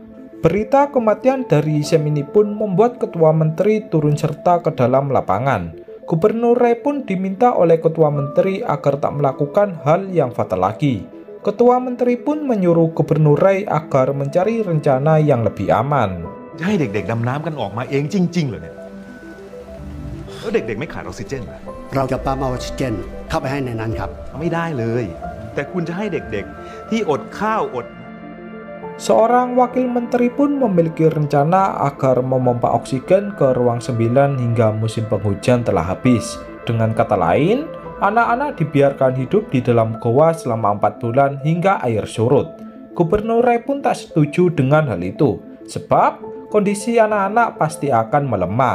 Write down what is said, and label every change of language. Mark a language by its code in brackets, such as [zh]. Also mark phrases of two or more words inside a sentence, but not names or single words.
[id] Berita kematian dari Sam ini pun membuat Ketua Menteri turun serta ke dalam lapangan. Gubernur Ray pun diminta oleh Ketua Menteri agar tak melakukan hal yang fatal lagi. Ketua Menteri pun menyuruh Gubernur Ray agar mencari rencana yang lebih aman. [th] จะให้เด็กๆดำน้ำกันออกมาเองจริงๆเหรอเนี่ยแล้วเด็กๆไม่ขาดออกซิเจนเหรอ เราจะปั๊มออกซิเจนเข้าไปให้ในนั้นครับ ไม่ได้เลย แต่คุณจะให้เด็กๆที่อดข้าวอด [id] Seorang wakil menteri pun memiliki rencana agar memompa oksigen ke ruang 9 hingga musim penghujan telah habis. Dengan kata lain, anak-anak dibiarkan hidup di dalam goa selama 4 bulan hingga air surut. Gubernur Ray pun tak setuju dengan hal itu, sebab kondisi anak-anak pasti akan melemah.